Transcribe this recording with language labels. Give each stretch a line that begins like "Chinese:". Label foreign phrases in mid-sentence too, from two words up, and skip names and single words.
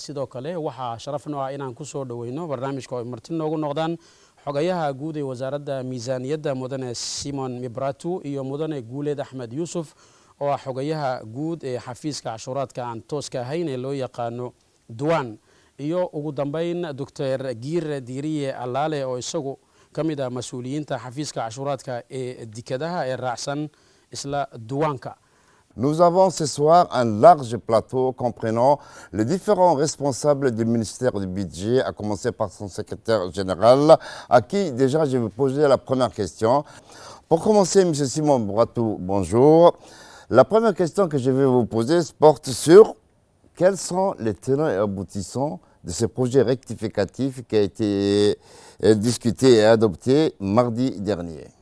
Somali: sidoo kale waxaa sharaf noo ah inaan ku soo dhaweyno barnaamijka oo marti noogu noqdaan xogayaha guud ee wasaaradda miisaaniyadda mudane Simon Mibratu iyo mudane Guuleed Axmed Yuusuf oo ah xogayaha guud ee xafiiska cashuuraadka aan tooska ahayn ee loo yaqaano Duwaan, iyo ugu dambeyn Dr. Giire Diiriye Allaale oo isagu ka mid ah mas'uuliyiinta xafiiska cashuuraadka ee dekedaha ee raacsan isla Duwaanka.
French: Nous avons ce soir un large plateau comprenant les différents responsables du ministère du budget, à commencer par son secrétaire général, à qui déjà je vais poser la première question. Pour commencer, M. Simon Bratou, bonjour. La première question que je vais vous poser porte sur quels sont les tenants et aboutissants de ce projet rectificatif qui a été discuté et adopté mardi dernier.